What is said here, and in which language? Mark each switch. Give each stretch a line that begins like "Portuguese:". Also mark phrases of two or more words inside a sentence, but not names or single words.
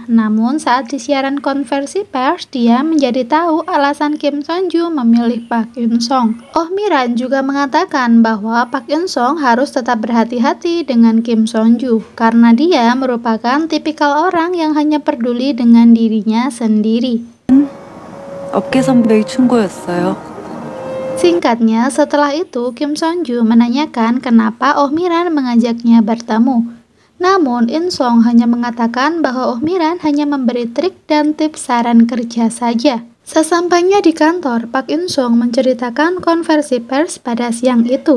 Indonesian: Namun saat di siaran konversi pers, dia menjadi tahu alasan Kim Son-ju memilih Park In-sung. Oh Miran juga mengatakan bahwa Park In-sung harus tetap berhati-hati dengan Kim Son-ju karena dia merupakan tipikal orang yang hanya peduli dengan dirinya sendiri.
Korean: 업계 선배의 충고였어요.
Indonesian: Singkatnya, setelah itu Kim Son-ju menanyakan kenapa Oh Miran mengajaknya bertemu. Namun In-sung hanya mengatakan bahwa Oh Miran hanya memberi trik dan tips saran kerja saja. Sesampainya di kantor, Park In-sung menceritakan konversi pers pada siang itu.